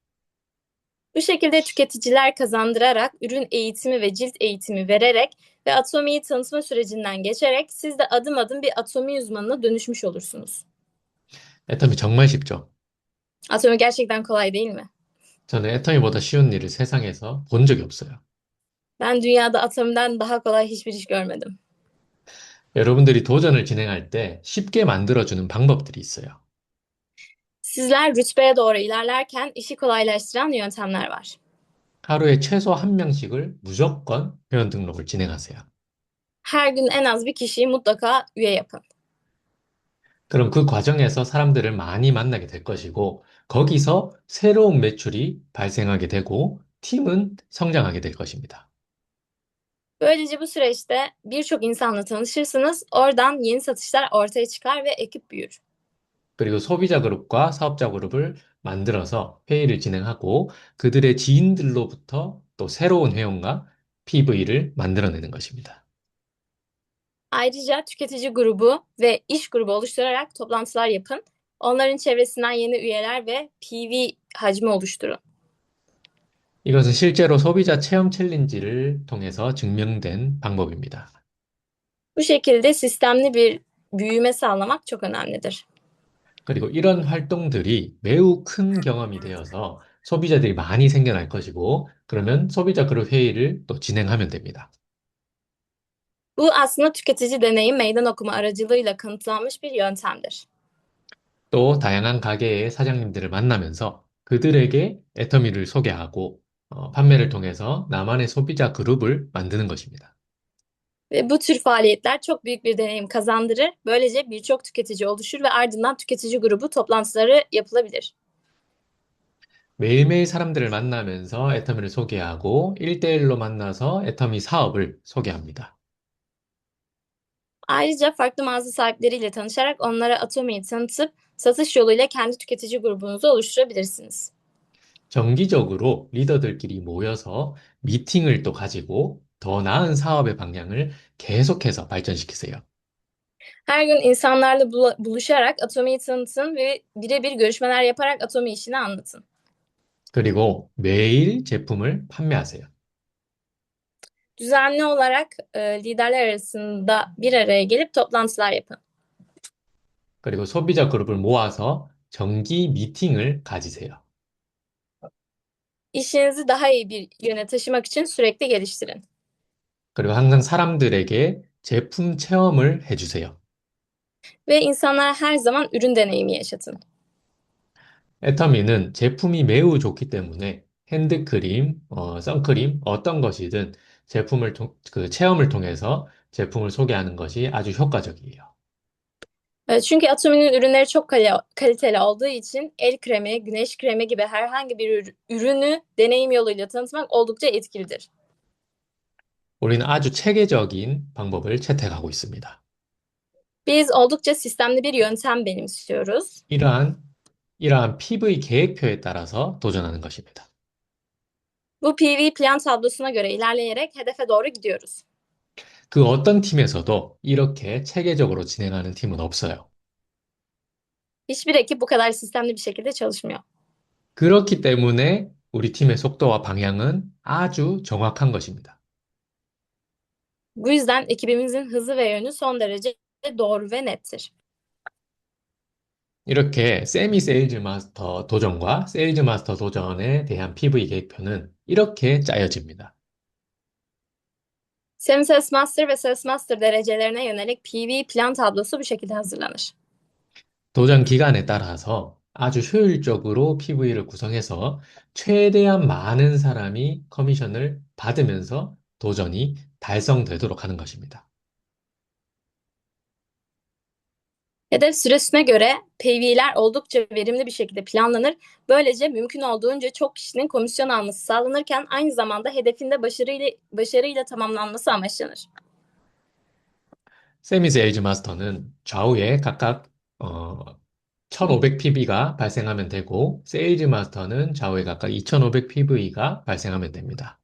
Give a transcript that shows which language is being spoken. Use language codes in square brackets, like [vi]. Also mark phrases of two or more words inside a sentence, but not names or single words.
[tr] Bu şekilde tüketiciler kazandırarak, ürün eğitimi ve cilt eğitimi vererek ve Atomi'yi tanıtma sürecinden geçerek siz de adım adım bir Atomi uzmanına dönüşmüş olursunuz. [ko] 애터미 정말 쉽죠? [tr] Atomi gerçekten kolay değil mi? [ko] 저는 애터미보다 쉬운 일을 세상에서 본 적이 없어요. [tr] Ben dünyada Atomi'den daha kolay hiçbir iş görmedim. [ko] 여러분들이 도전을 진행할 때 쉽게 만들어주는 방법들이 있어요. [tr] Sizler rütbeye doğru ilerlerken işi kolaylaştıran yöntemler var. [ko] 하루에 최소 한 명씩을 무조건 회원 등록을 진행하세요. [tr] Her gün en az bir kişiyi mutlaka üye yapın. [ko] 그럼 그 과정에서 사람들을 많이 만나게 될 것이고, 거기서 새로운 매출이 발생하게 되고, 팀은 성장하게 될 것입니다. [tr] Böylece bu süreçte birçok insanla tanışırsınız, oradan yeni satışlar ortaya çıkar ve ekip büyür. [ko] 그리고 소비자 그룹과 사업자 그룹을 만들어서 회의를 진행하고, 그들의 지인들로부터 또 새로운 회원과 PV를 만들어내는 것입니다. [tr] Ayrıca tüketici grubu ve iş grubu oluşturarak toplantılar yapın. Onların çevresinden yeni üyeler ve PV hacmi oluşturun. [ko] 이것은 실제로 소비자 체험 챌린지를 통해서 증명된 방법입니다. [tr] Bu şekilde sistemli bir büyüme sağlamak çok önemlidir. [ko] 그리고 이런 활동들이 매우 큰 경험이 되어서 소비자들이 많이 생겨날 것이고, 그러면 소비자 그룹 회의를 또 진행하면 됩니다. [tr] Bu aslında tüketici deneyim meydan okuma aracılığıyla kanıtlanmış bir yöntemdir. [ko] 또 다양한 가게의 사장님들을 만나면서 그들에게 애터미를 소개하고 판매를 통해서 나만의 소비자 그룹을 만드는 것입니다. [tr] Ve bu tür faaliyetler çok büyük bir deneyim kazandırır. Böylece birçok tüketici oluşur ve ardından tüketici grubu toplantıları yapılabilir. [ko] 매일매일 사람들을 만나면서 애터미를 소개하고 1대1로 만나서 애터미 사업을 소개합니다. [tr] Ayrıca farklı mağaza sahipleriyle tanışarak onlara Atomi'yi tanıtıp satış yoluyla kendi tüketici grubunuzu oluşturabilirsiniz. [ko] 정기적으로 리더들끼리 모여서 미팅을 또 가지고 더 나은 사업의 방향을 계속해서 발전시키세요. [tr] Her gün insanlarla buluşarak Atomi'yi tanıtın ve birebir görüşmeler yaparak Atomi işini anlatın. [ko] 그리고 매일 제품을 판매하세요. [tr] Düzenli olarak liderler arasında bir araya gelip toplantılar yapın. [ko] 그리고 소비자 그룹을 모아서 정기 미팅을 가지세요. [tr] İşinizi daha iyi bir yöne taşımak için sürekli geliştirin. [ko] 그리고 항상 사람들에게 제품 체험을 해주세요. [tr] Ve insanlara her zaman ürün deneyimi yaşatın. [ko] 애터미는 제품이 매우 좋기 때문에 핸드크림, 선크림, 어떤 것이든 그 체험을 통해서 제품을 소개하는 것이 아주 효과적이에요. [tr] Çünkü Atomi'nin ürünleri çok kaliteli olduğu için el kremi, güneş kremi gibi herhangi bir ürünü deneyim yoluyla tanıtmak oldukça etkilidir. [ko] 우리는 아주 체계적인 방법을 채택하고 있습니다. [tr] Biz oldukça sistemli bir yöntem benimsiyoruz. [ko] 이러한 PV 계획표에 따라서 도전하는 것입니다. [tr] Bu PV plan tablosuna göre ilerleyerek hedefe doğru gidiyoruz. [ko] 그 어떤 팀에서도 이렇게 체계적으로 진행하는 팀은 없어요. [tr] Hiçbir ekip bu kadar sistemli bir şekilde çalışmıyor. [ko] 그렇기 때문에 우리 팀의 속도와 방향은 아주 정확한 것입니다. [tr] Bu yüzden ekibimizin hızı ve yönü son derece doğru ve nettir. [ko] 이렇게 세미 세일즈 마스터 도전과 세일즈 마스터 도전에 대한 PV 계획표는 이렇게 짜여집니다. [tr] Semi Sales Master ve Sales Master derecelerine yönelik PV plan tablosu bu şekilde hazırlanır. [ko] 도전 기간에 따라서 아주 효율적으로 PV를 구성해서 최대한 많은 사람이 커미션을 받으면서 도전이 달성되도록 하는 것입니다. [tr] Hedef süresine göre PV'ler oldukça verimli bir şekilde planlanır. Böylece mümkün olduğunca çok kişinin komisyon alması sağlanırken aynı zamanda hedefin de başarıyla tamamlanması amaçlanır. [ko] 세미 세일즈 마스터는 좌우에 각각 1500pb가 발생하면 되고, 세일즈 마스터는 좌우에 각각 2500pb가 발생하면 됩니다.